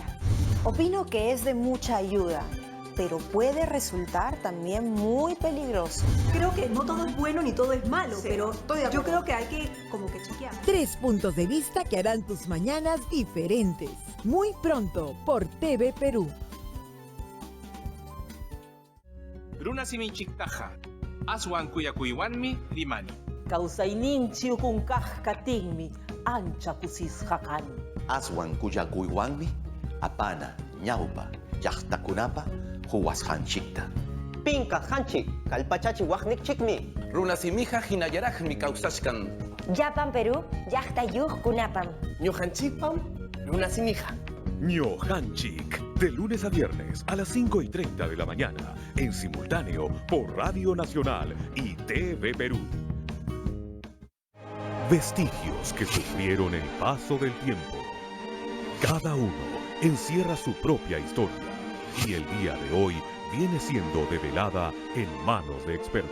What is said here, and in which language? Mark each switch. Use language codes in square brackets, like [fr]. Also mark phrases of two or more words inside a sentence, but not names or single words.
[es] Opino que es de mucha ayuda, pero puede resultar también muy peligroso. Creo que no todo es bueno ni todo es malo, sí, pero yo creo que hay que como que chequear. 3 puntos de vista que harán tus mañanas diferentes. Muy pronto por TV Perú. [qu] Runa siminchiktaja, aswan kuyakuywanmi rimani. Kausaynin chiukunkaj katinmi, ancha kusisjakan. Aswan kuyakuywanmi, apana, ñaupa, llaqtakunapa, huwasjanchikta. Pinka hanchik, kalpachachi wajnikchikmi. Runa simija hinayarajmi kausashkan. Yapan Perú, llaqtayuj kunapam. Ñujanchikpam, runa simija. Ñojanchik, [es] de lunes a viernes a las 5:30 de la mañana, en simultáneo por Radio Nacional y TV Perú. Vestigios que sufrieron el paso del tiempo. Cada uno encierra su propia historia y el día de hoy viene siendo develada en manos de expertos.